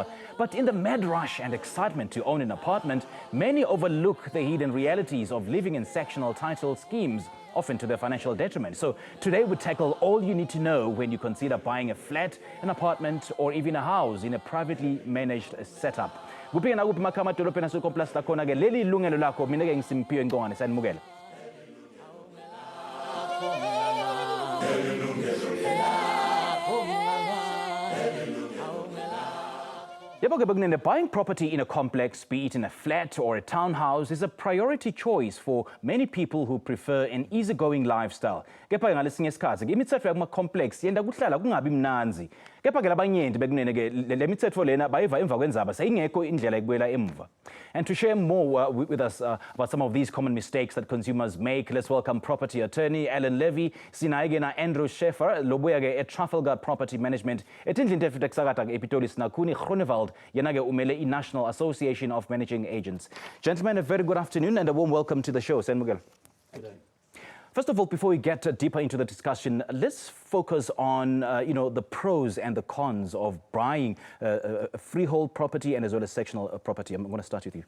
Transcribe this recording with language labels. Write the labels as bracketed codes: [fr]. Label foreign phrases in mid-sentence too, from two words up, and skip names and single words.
[en] But in the mad rush and excitement to own an apartment, many overlook the hidden realities of living in sectional title schemes, often to their financial detriment. So today we tackle all you need to know when you consider buying a flat, an apartment, or even a house in a privately managed setup. [ss] Kuphi na kuphi makhama edolobheni aseComplus lakhona ke leli Yilungelo Lakho mina ke ngiSimphiwe Ngongane sanimukela. [en] Buying property in a complex, be it in a flat or a townhouse, is a priority choice for many people who prefer an easygoing lifestyle. [ss] Kepha ngalesinye isikhathi ke imithetho yakuma-complex yenda kuhlala kungabi mnanzi. Kepha ke labanyenti bekunene ke le mithetho lena bayiva emva kwendzaba seyingekho indlela ekubuyela emva. [en] And to share more with us about some of these common mistakes that consumers make, let's welcome property attorney Levy, [ss] sinaye na Andrew Sheffer, lobuya ke at Trafalgar Property Management, etindlini tefite kusakata ke ePitoli sinakuni Groenewald, yena ke umele i-National Association of Managing Agents. [en] Gentlemen, a very good afternoon and a warm welcome to the show. Good day. First of all, before we get deeper into the discussion, let's focus on the pros and the cons of buying a freehold property and as well as sectional property. I'm going to start with you.